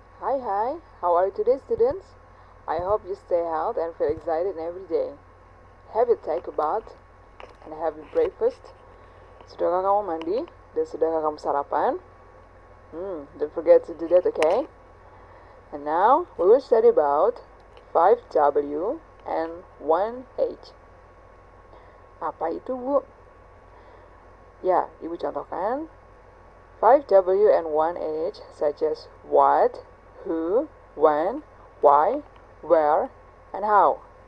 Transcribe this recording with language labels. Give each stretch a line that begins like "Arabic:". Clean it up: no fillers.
English: Hi, how are you today, students? I hope you stay healthy and feel excited every day. Have you take a bath and have your breakfast?
Indonesian: Sudahkah kamu mandi dan sudahkah kamu sarapan?
English: Don't forget to do that, okay? And now we will study about 5W and 1H.
Indonesian: Apa itu, Bu? Ya, Ibu contohkan
English: 5W and 1H such as what, who, when, why, where, and how.